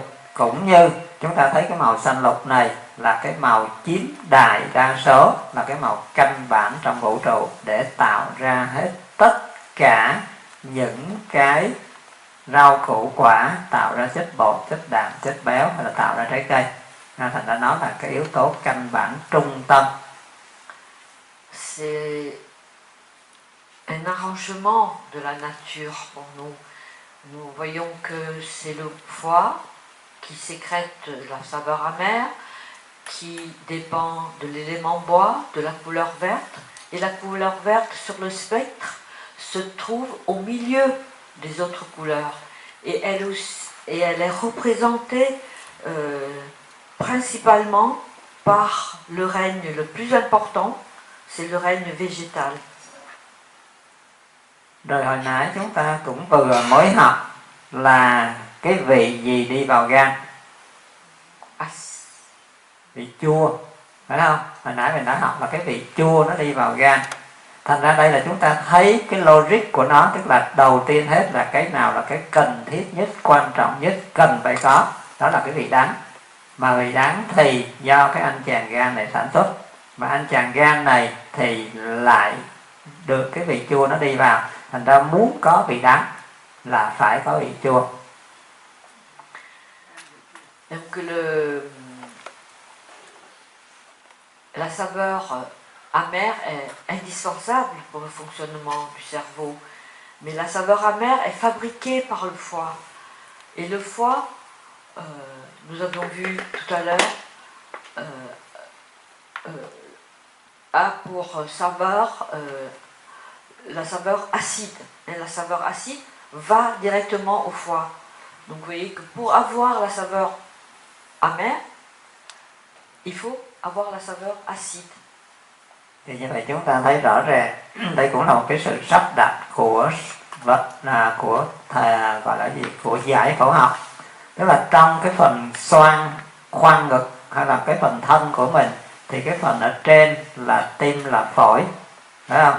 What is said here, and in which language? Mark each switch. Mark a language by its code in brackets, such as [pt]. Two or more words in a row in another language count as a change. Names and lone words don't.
[vi] Cũng như chúng ta thấy cái màu xanh lục này là cái màu chiếm đại đa số, là cái màu căn bản trong vũ trụ để tạo ra hết tất cả những cái rau củ quả tạo ra chất bột, chất đạm, chất béo hay là tạo ra trái cây. Thành ra nó là cái yếu tố căn bản trung tâm. [fr] C'est un arrangement de la nature pour nous. Nous voyons que c'est le foie qui sécrète la saveur amère, qui dépend de l'élément bois, de la couleur verte. Et la couleur verte sur le spectre se trouve au milieu des autres couleurs. Et elle est représentée principalement par le règne le plus important, c'est le règne végétal. [vi] Rồi hồi nãy chúng ta cũng vừa mới học là cái vị gì đi vào gan? Vị chua, phải không? Hồi nãy mình đã học là cái vị chua nó đi vào gan. Thành ra đây là chúng ta thấy cái logic của nó, tức là đầu tiên hết là cái nào là cái cần thiết nhất, quan trọng nhất, cần phải có, đó là cái vị đắng. Mà vị đắng thì do cái anh chàng gan này sản xuất, mà anh chàng gan này thì lại được cái vị chua nó đi vào. Thành ra muốn có vị đắng là phải có vị chua. [fr] Donc la saveur amère est indispensable pour le fonctionnement du cerveau. Mais la saveur amère est fabriquée par le foie. Et le foie, nous avions vu tout à l'heure, a pour saveur la saveur acide. Et la saveur acide va directement au foie. Donc vous voyez que pour avoir la saveur amère, il faut avoir la saveur acide. [vi] Thì như vậy chúng ta thấy rõ ràng đây cũng là một cái sự sắp đặt của gọi là gì, của giải phẫu học. Tức là trong cái phần xoang khoang ngực hay là cái phần thân của mình thì cái phần ở trên là tim, là phổi, phải không?